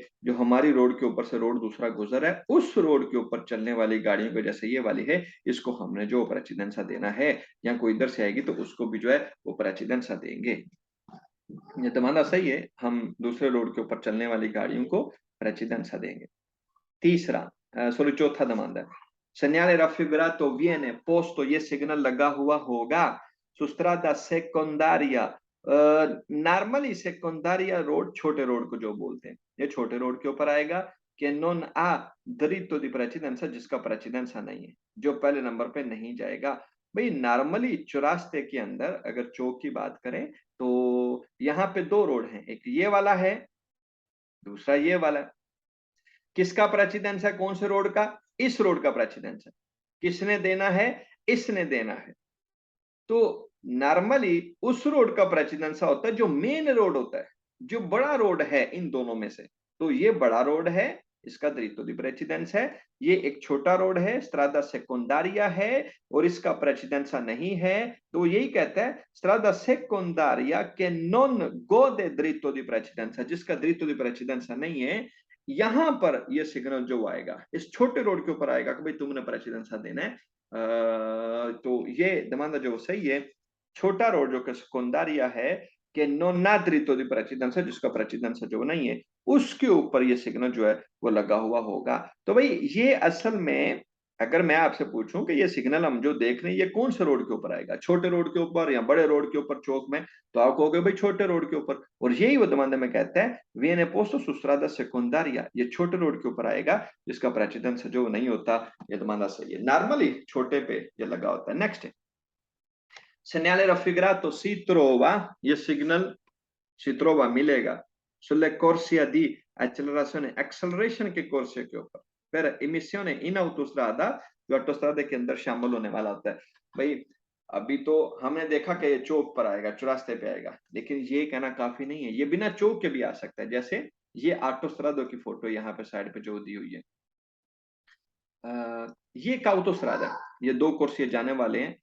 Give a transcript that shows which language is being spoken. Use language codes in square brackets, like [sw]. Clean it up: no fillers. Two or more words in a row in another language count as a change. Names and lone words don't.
[hi] जो हमारी रोड के ऊपर से रोड दूसरा गुजर है, उस रोड के ऊपर चलने वाली गाड़ियों को, जैसे ये वाली है, इसको हमने जो प्रेसिडेंसा देना है। या कोई इधर से आएगी तो उसको भी जो है वो प्रेसिडेंसा देंगे। ये दमाना सही है। हम दूसरे रोड के ऊपर चलने वाली गाड़ियों को प्रेसिडेंसा देंगे। तीसरा सॉरी चौथा दमांदा है। [it] segnale raffigurato viene posto, [hi] ये सिग्नल लगा हुआ होगा [it] su strada secondaria। [hi] नॉर्मली सेकोंडारिया रोड छोटे रोड को जो बोलते हैं, ये छोटे रोड के ऊपर आएगा कि [it] non ha diritto di precedenza, [hi] जिसका प्रेसिडेंसा नहीं है, जो पहले नंबर पे नहीं जाएगा। भाई नॉर्मली चौरास्ते के अंदर अगर चौक की बात करें तो यहाँ पे दो रोड हैं, एक ये वाला है, दूसरा ये वाला है। किसका प्रेसिडेंस है? कौन से रोड का? इस रोड का प्रेसिडेंस है। किसने देना है? इसने देना है। तो नॉर्मली उस रोड का प्रेसिडेंस होता है जो मेन रोड होता है, जो बड़ा रोड है इन दोनों में से। तो ये बड़ा रोड है, इसका [it] diritto di precedenza [hi] है। ये एक छोटा रोड है, [it] strada secondaria [hi] है, और इसका प्रेसिडेंसा नहीं है। तो यही कहता है [it] strada secondaria che non gode diritto di precedenza, [hi] जिसका [it] diritto di precedenza [hi] नहीं है। यहां पर ये सिग्नल जो आएगा इस छोटे रोड के ऊपर आएगा कि भाई तुमने प्रेसिडेंसा देना है। तो ये दमांदा जो सही है। छोटा रोड जो कि सेकोंडारिया है कि [it] non ha diritto di precedenza, [hi] जिसका प्रेसिडेंसा जो नहीं है, उसके ऊपर ये सिग्नल जो है वो लगा हुआ होगा। तो भाई ये असल में अगर मैं आपसे पूछूं कि ये सिग्नल हम जो देख रहे हैं ये कौन से रोड के ऊपर आएगा, छोटे रोड के ऊपर या बड़े रोड के ऊपर चौक में, तो आप कहोगे भाई छोटे रोड के ऊपर। और यही वो domanda में कहता है [it] viene posto su strada secondaria, [hi] ये छोटे रोड के ऊपर आएगा जिसका प्रेसिडेंस जो नहीं होता। ये domanda सही है, नॉर्मली छोटे पे ये लगा होता है। नेक्स्ट, [it] segnale raffigurato si trova, [hi] ये सिग्नल [it] si trova [hi] मिलेगा [it] sulle corsia di accelerazione, [hi] acceleration के corsia के ऊपर, [it] per emissione in autostrada, [hi] जो ऑटोस्ट्रादा के अंदर शामिल होने वाला होता है। भाई अभी तो हमने देखा कि ये चौक पर आएगा, चौरास्ते पे आएगा, लेकिन ये कहना काफी नहीं है, ये बिना चौक के भी आ सकता है। जैसे ये ऑटोस्ट्रादा की फोटो यहाँ पे साइड पे जो दी हुई है, ये एक ऑटोस्ट्रादा है, ये दो कुर्सियां जाने वाले हैं।